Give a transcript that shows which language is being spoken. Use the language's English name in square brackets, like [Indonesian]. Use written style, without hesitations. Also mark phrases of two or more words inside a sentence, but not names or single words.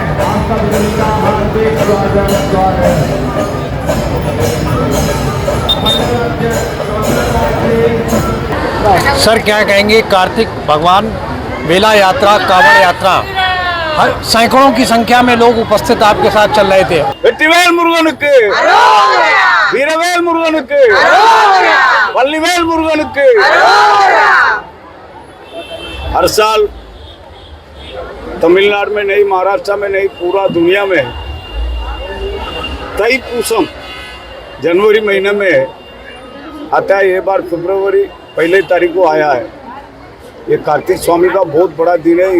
[Hindi] आप सभी का हार्दिक स्वागत स्वागत। सर, क्या कहेंगे, कार्तिक भगवान बेला यात्रा, कावड़ यात्रा, हर सैकड़ों की संख्या में लोग उपस्थित आपके साथ चल रहे थे। [Tamil] வெற்றிவேல் முருகனுக்கு, வீரவேல் முருகனுக்கு, வள்ளிவேல் मुरुगनुக்கு। [Hindi] हर साल तमिलनाडु में नहीं, महाराष्ट्र में नहीं, पूरा दुनिया में तैपूसम जनवरी महीने में आता है। ये बार फरवरी 1 तारीख को आया है। ये कार्तिक स्वामी का बहुत बड़ा दिन है।